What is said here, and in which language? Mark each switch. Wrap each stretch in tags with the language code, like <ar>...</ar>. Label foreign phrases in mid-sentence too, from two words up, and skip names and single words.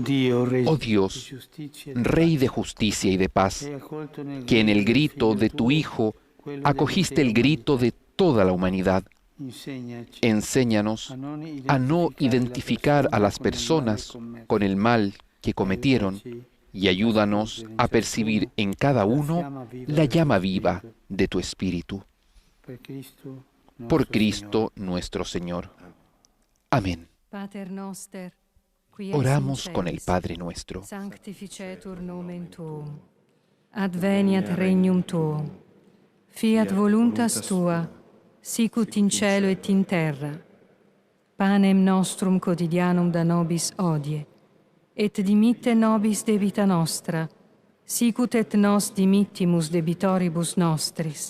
<es>Dios, Rey de justicia y de paz, que en el grito de tu Hijo acogiste el grito de toda la humanidad, enséñanos a no identificar a las personas con el mal que cometieron y ayúdanos a percibir en cada uno la llama viva de tu Espíritu. Por Cristo nuestro Señor. Amén.</es> <la>Pater noster, qui es</la> <es>Oramos</es> <la>in</la> <es>con el</es> <la>celis,</la> <es>Padre nuestro.</es> <la>sanctificetur nomen tuum. Adveniat regnum tuum. Fiat voluntas tua, sicut in cielo et in terra. Panem nostrum quotidianum da nobis hodie, et dimitte nobis debita nostra, sicut et nos dimittimus debitoribus nostris.</la>